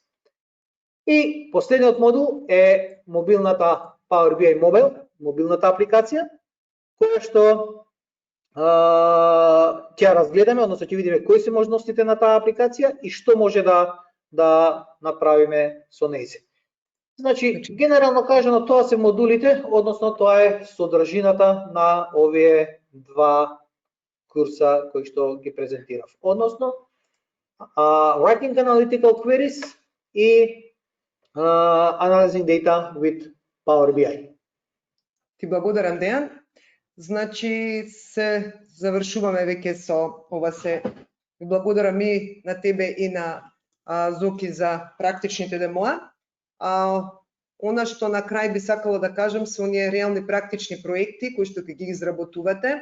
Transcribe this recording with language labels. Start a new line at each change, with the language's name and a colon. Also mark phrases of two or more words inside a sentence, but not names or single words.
Macedonian: И последниот модул е мобилната Power BI Mobile, мобилната апликација, која што ќе разгледаме, односно ќе видиме кои се можностите на таа апликација и што може да направиме со нејзе. Значи, генерално кажано, тоа се модулите, односно тоа е содржината на овие два курса кои што ги презентирав. Односно, Writing Analytical Queries и Analyzing Data with Power BI. Ти благодарам, Дејан. Значи, се завршуваме веќе со ова се. Благодарам и на тебе и на Зоки за практичните демоа. Она што на крај би сакала да кажам се оние реални практични проекти кои што ќе ги изработувате.